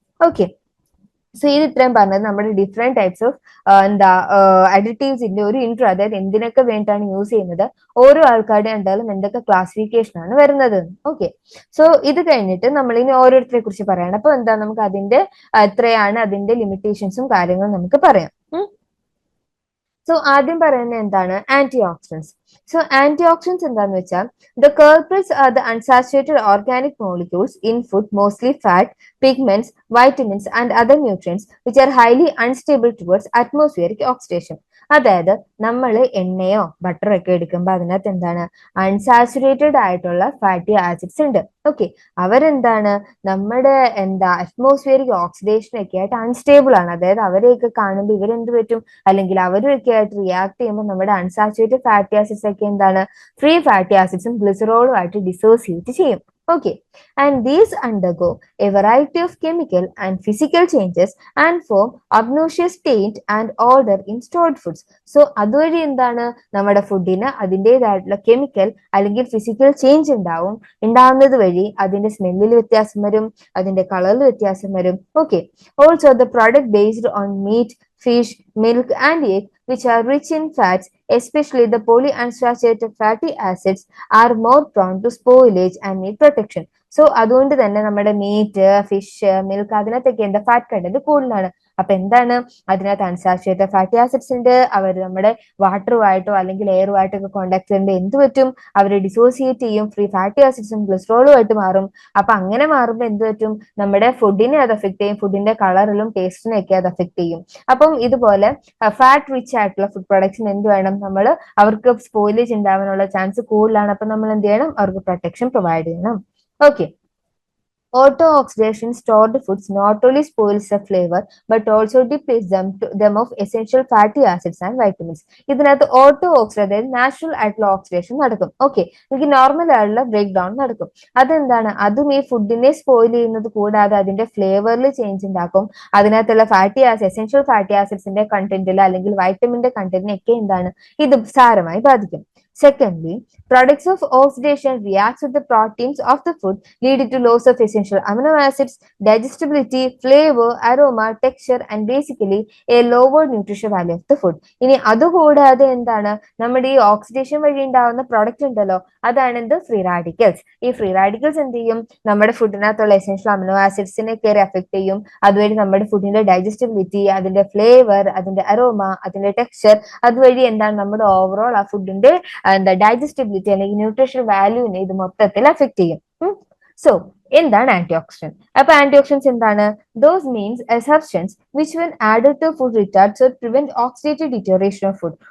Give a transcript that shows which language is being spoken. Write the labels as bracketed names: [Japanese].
[Malayalam] Okay, so ഇത് ഇത്രയും പറഞ്ഞത് നമ്മുടെ ഡിഫറെന്റ് ടൈപ്സ് ഓഫ് അഡിറ്റീവ്സിന്റെ ഒരു ഇൻട്രോ, അതായത് എന്തിനൊക്കെ വേണ്ടിയിട്ടാണ് യൂസ് ചെയ്യുന്നത്, ഓരോ ആൾക്കാരുടെ ഉണ്ടായാലും എന്തൊക്കെ ക്ലാസിഫിക്കേഷൻ ആണ് വരുന്നത്. ഓക്കെ, സോ ഇത് കഴിഞ്ഞിട്ട് നമ്മൾ ഇനി ഓരോരുത്തരെ കുറിച്ച് പറയണം. അപ്പൊ നമുക്ക് അതിന്റെ എത്രയാണ് അതിന്റെ ലിമിറ്റേഷൻസും കാര്യങ്ങളും നമുക്ക് പറയാം. സോ ആദ്യം പറയുന്നത് എന്താണ്, anti oxidants. So anti oxidants എന്താന്ന് വെച്ചാൽ [English] The culprits are the unsaturated organic molecules in food, mostly fat, pigments, vitamins and other nutrients which are highly unstable towards atmospheric oxidation. [Malayalam] അതായത് നമ്മൾ എണ്ണയോ ബട്ടറോ ഒക്കെ എടുക്കുമ്പോൾ അതിനകത്ത് അൺസാച്ചുറേറ്റഡ് ആയിട്ടുള്ള ഫാറ്റി ആസിഡ്സ് ഉണ്ട്. Okay, അവരെന്താണ് നമ്മുടെ അറ്റ്മോസ്ഫിയറിക് ഓക്സിഡേഷൻ ഒക്കെ ആയിട്ട് അൺസ്റ്റേബിൾ ആണ്. അതായത് അവരെയൊക്കെ കാണുമ്പോൾ ഇവരെന്ത് പറ്റും, അല്ലെങ്കിൽ അവരൊക്കെ ആയിട്ട് റിയാക്ട് ചെയ്യുമ്പോൾ നമ്മുടെ അൺസാച്ചുറേറ്റഡ് ഫാറ്റി ആസിഡ്സ് ഒക്കെ ഫ്രീ ഫാറ്റി ആസിഡ്സും ഗ്ലിസറോളും ആയിട്ട് ഡിസോസിയേറ്റ് ചെയ്യും. [English] Okay, and these undergo a variety of chemical and physical changes and form obnoxious taint and odor in stored foods. [Malayalam] So അതുവഴി എന്താണ് നമ്മുടെ ഫുഡിന് അതിൻ്റെതായിട്ടുള്ള കെമിക്കൽ അല്ലെങ്കിൽ ഫിസിക്കൽ ചേഞ്ച് ഉണ്ടാവുന്നത് വഴി അതിന്റെ സ്മെല്ലിൽ വ്യത്യാസം വരും, അതിന്റെ കളറിൽ വ്യത്യാസം വരും. [English] Okay, also the product based on meat, fish, milk, and egg, which are rich in fats, especially the polyunsaturated fatty acids, are more prone to spoilage and need protection. [Malayalam] So അതുകൊണ്ട് തന്നെ നമ്മുടെ മീറ്റ്, ഫിഷ്, മിൽക്ക് അതിനകത്തൊക്കെ എന്താ fat content കൂടുതലാണ്. അപ്പൊ എന്താണ് അതിനകത്ത് unsaturated fatty acids ഉണ്ട്. അവർ നമ്മുടെ വാട്ടറുമായിട്ടോ അല്ലെങ്കിൽ എയറുമായിട്ടോ ഒക്കെ കോണ്ടാക്ട് ചെയ്യുമ്പോൾ എന്ത് പറ്റും, അവർ ഡിസോസിയേറ്റ് ചെയ്യും, ഫ്രീ ഫാറ്റി ആസിഡ്സും ഗ്ലിസറോളും ആയിട്ട് മാറും. അപ്പൊ അങ്ങനെ മാറുമ്പോൾ എന്ത് പറ്റും, നമ്മുടെ ഫുഡിനെ അത് എഫക്ട് ചെയ്യും, ഫുഡിന്റെ കളറിലും ടേസ്റ്റിനും ഒക്കെ അത് എഫക്ട് ചെയ്യും. അപ്പം ഇതുപോലെ ഫാറ്റ് റിച്ച് ആയിട്ടുള്ള ഫുഡ് പ്രൊഡക്ട്സിന് എന്ത് വേണം, നമ്മൾ അവർക്ക് സ്പോയിലേജ് ഉണ്ടാവാനുള്ള ചാൻസ് കൂടുതലാണ്. അപ്പൊ നമ്മൾ എന്ത് ചെയ്യണം, അവർക്ക് പ്രൊട്ടക്ഷൻ പ്രൊവൈഡ് ചെയ്യണം. [English] Okay, auto-oxidation stored foods not only spoils the flavor but also depletes them of essential fatty acids and vitamins. [Malayalam] ഇതിനകത്ത് ഓട്ടോ ഓക്സിഡേഷൻ, അതായത് നാച്ചുറൽ ആയിട്ടുള്ള ഓക്സിഡേഷൻ നടക്കും. ഓക്കെ, എനിക്ക് നോർമൽ ആയിട്ടുള്ള ബ്രേക്ക് ഡൗൺ നടക്കും. അതെന്താണ്, അതും ഈ ഫുഡിനെ സ്പോയിൽ ചെയ്യുന്നത് കൂടാതെ അതിന്റെ ഫ്ലേവറിൽ ചേഞ്ച് ഉണ്ടാക്കും. അതിനകത്തുള്ള ഫാറ്റി ആസിഡ്, എസെൻഷ്യൽ ഫാറ്റി ആസിഡ്സിന്റെ കണ്ടന്റിൽ അല്ലെങ്കിൽ വൈറ്റമിന്റെ കണ്ടന്റിനൊക്കെ എന്താണ് ഇത് സാരമായി ബാധിക്കും. [English] Secondly, products of oxidation react with the proteins of the food, leading to loss of essential amino acids, digestibility, flavor, aroma, texture, and basically a lower nutrition value of the food. [Malayalam] ഇനി അതുകൂടാതെ എന്താണ്, നമ്മുടെ ഈ oxidation വഴി ഉണ്ടാവുന്ന product ഉണ്ടല്ലോ, അതാണ് എന്ത്, ഫ്രീ റാഡിക്കൽസ്. ഈ ഫ്രീ റാഡിക്കൽസ് എന്ത് ചെയ്യും, നമ്മുടെ ഫുഡിനകത്തുള്ള എസെൻഷ്യൽ അമിനോ ആസിഡ്സിനെ കയറി അഫക്ട് ചെയ്യും. അതുവഴി നമ്മുടെ ഫുഡിന്റെ ഡൈജസ്റ്റബിലിറ്റി, അതിന്റെ ഫ്ലേവർ, അതിന്റെ അരോമ, അതിന്റെ ടെക്സ്ചർ, അതുവഴി എന്താണ് നമ്മുടെ ഓവറോൾ ആ ഫുഡിന്റെ എന്താ ഡൈജസ്റ്റബിലിറ്റി അല്ലെങ്കിൽ ന്യൂട്രീഷൻ വാല്യൂവിനെ ഇത് മൊത്തത്തിൽ അഫക്ട് ചെയ്യും. സോ എന്താണ് ആന്റി ഓക്സിഡന്റ്? അപ്പൊ ആന്റി ഓക്സിഡൻസ് എന്താണ്? [English] Those means a substance which when added to food retards or prevent oxidative deterioration of food.